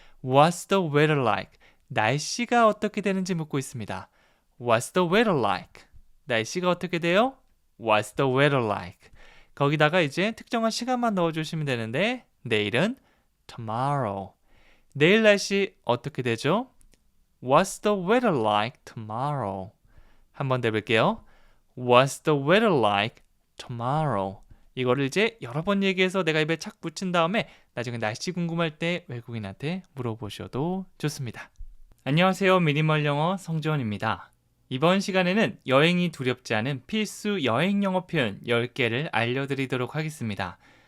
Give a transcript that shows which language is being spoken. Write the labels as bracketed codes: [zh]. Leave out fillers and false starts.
[en] What's the weather like? [ko] 날씨가 어떻게 되는지 묻고 있습니다. [en] What's the weather like? [ko] 날씨가 어떻게 돼요? [en] What's the weather like? [ko] 거기다가 이제 특정한 시간만 넣어주시면 되는데 내일은 tomorrow. 내일 날씨 어떻게 되죠? [en] What's the weather like tomorrow? [ko] 한번 더 해볼게요. [en] What's the weather like tomorrow? [ko] 이거를 이제 여러 번 얘기해서 내가 입에 착 붙인 다음에 나중에 날씨 궁금할 때 외국인한테 물어보셔도 좋습니다. 안녕하세요. 미니멀 영어 성지원입니다. 이번 시간에는 여행이 두렵지 않은 필수 여행 영어 표현 10개를 알려드리도록 하겠습니다.